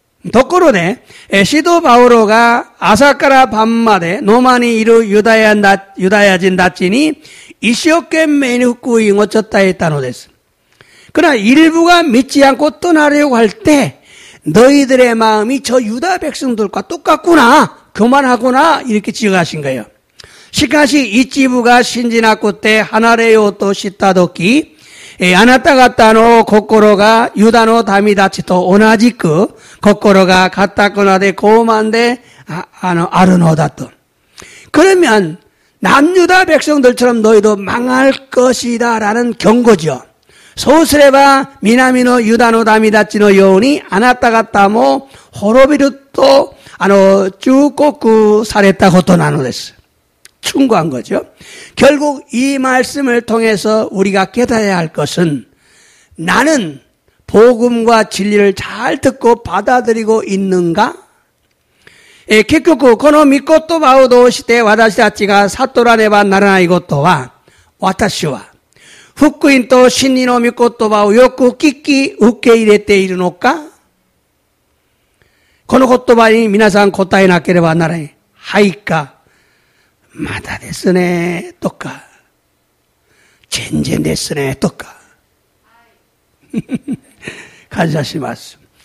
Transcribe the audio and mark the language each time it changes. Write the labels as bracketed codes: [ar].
[ja] ところで、使徒パウロが朝から晩までローマにいるユダヤ人たちに一生懸命に福音を伝えたのです。 [ko] 그러나 일부가 믿지 않고 떠나려고 할 때 너희들의 마음이 저 유다 백성들과 똑같구나, 교만하구나 이렇게 지적하신 거예요. [ja] しかし一部が信じなくて離れようとしたとき、あなた方の心がユダの民たちと同じく心が堅くなで傲慢であるのだと. [ko] 그러면 남유다 백성들처럼 너희도 망할 것이다라는 경고죠. [ja] そうすれば南のユダの民たちのようにあなた方も滅びると忠告されたことなのです. [ko] 충고한 거죠. 결국 이 말씀을 통해서 우리가 깨달아야 할 것은 나는 복음과 진리를 잘 듣고 받아들이고 있는가? [ja] 結局この御言葉を通して私たちが悟らねばならないことは、私は福音と真理の御言葉をよく聞き受け入れているのか？この言葉に皆さん答えなければならない。はいか、まだですねとか、全然ですねとか 감사하시마스.